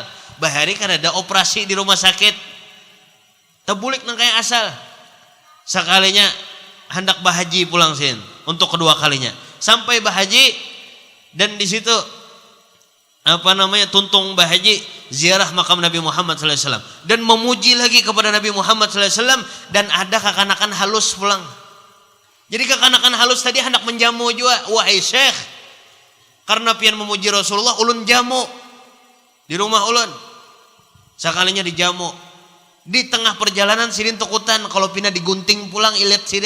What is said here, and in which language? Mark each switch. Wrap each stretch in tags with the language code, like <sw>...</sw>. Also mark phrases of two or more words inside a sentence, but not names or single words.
<bjn>Bahari kan ada operasi di rumah sakit. Tebulik nang kayak asal. Sekalinya hendak bahaji pulang sin untuk kedua kalinya. Sampai bahaji dan di situ tuntung bahaji ziarah makam Nabi Muhammad</bjn> <ar>sallallahu alaihi wasallam</ar> <bjn>dan memuji lagi kepada Nabi Muhammad</bjn> <ar>sallallahu alaihi wasallam</ar> <bjn>dan ada kekanakan halus pulang. Jadi kekanakan halus tadi hendak menjamu juga,</bjn> <ar>wahai Syekh,</ar> <bjn>karena pian memuji Rasulullah ulun jamu di rumah ulun. Sekalinya dijamu. Di tengah perjalanan sidin takutan kalau pina digunting pulang ilet sidin.</bjn>